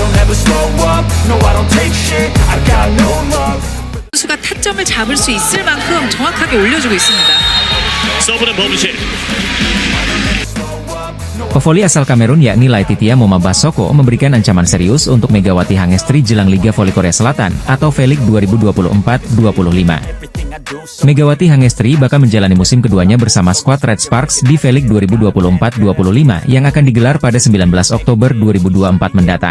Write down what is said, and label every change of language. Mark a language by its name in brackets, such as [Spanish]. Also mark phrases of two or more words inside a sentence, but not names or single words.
[Korean] 선수가 타점을 잡을 수 있을 만큼 정확하게 올려주고 있습니다. 서브는 범실. [Indonesian] Pevoli asal Kamerun yakni Laetitia Momabah Soko memberikan ancaman serius untuk Megawati Hangestri jelang Liga Voli Korea Selatan atau V-League 2024-25. Megawati Hangestri bakal menjalani musim keduanya bersama skuad Red Sparks di V-League 2024-25 yang akan digelar pada 19 Oktober 2024 mendatang.